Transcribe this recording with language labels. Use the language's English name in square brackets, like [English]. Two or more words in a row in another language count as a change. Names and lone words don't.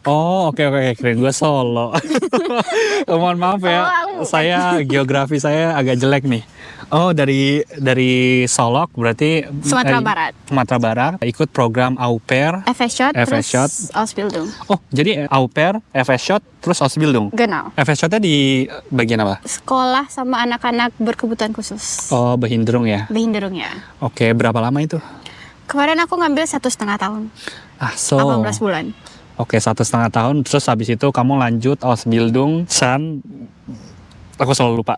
[Indonesian] Oh, oke, keren, gue Solo. Mohon maaf ya, saya geografi saya agak jelek nih. Oh, dari Solok berarti Sumatera Barat. Sumatera Barat, ikut program au pair. FSJ FSJ. terus Ausbildung. Oh, jadi au pair, FSJ, terus Ausbildung. Genau. FSJ-nya di bagian apa? Sekolah sama anak-anak berkebutuhan khusus. Oh, Behinderung ya. Behinderung ya. Oke, berapa lama itu? Kemarin aku ngambil 1,5 tahun. Ah, so. 18 bulan. Oke, 1,5 tahun. Terus habis itu kamu lanjut Ausbildung aku selalu lupa.